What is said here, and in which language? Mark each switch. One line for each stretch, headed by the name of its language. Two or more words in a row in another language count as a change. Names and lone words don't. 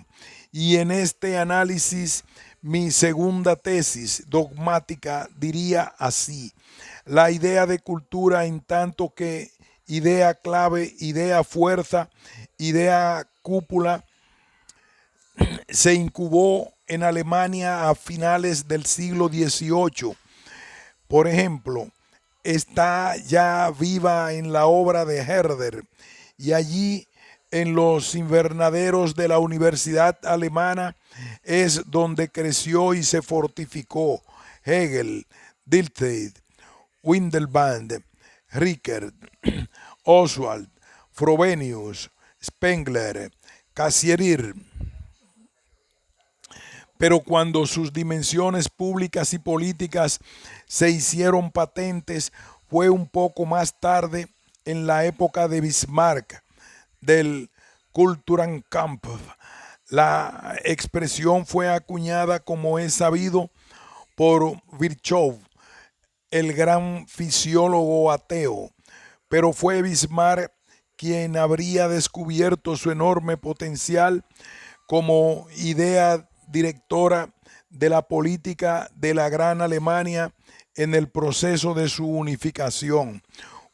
Spanish: Y en este análisis, mi segunda tesis dogmática diría así: la idea de cultura, en tanto que idea clave, idea fuerza, idea cúpula, se incubó en Alemania a finales del siglo XVIII. Por ejemplo, está ya viva en la obra de Herder, y allí en los invernaderos de la Universidad Alemana es donde creció y se fortificó Hegel, Dilthey, Windelband, Rickert, Oswald, Frobenius, Spengler, Cassirer. Pero cuando sus dimensiones públicas y políticas se hicieron patentes fue un poco más tarde, en la época de Bismarck, del Kulturenkampf. La expresión fue acuñada, como es sabido, por Virchow, el gran fisiólogo ateo, pero fue Bismarck quien habría descubierto su enorme potencial como idea directora de la política de la Gran Alemania en el proceso de su unificación.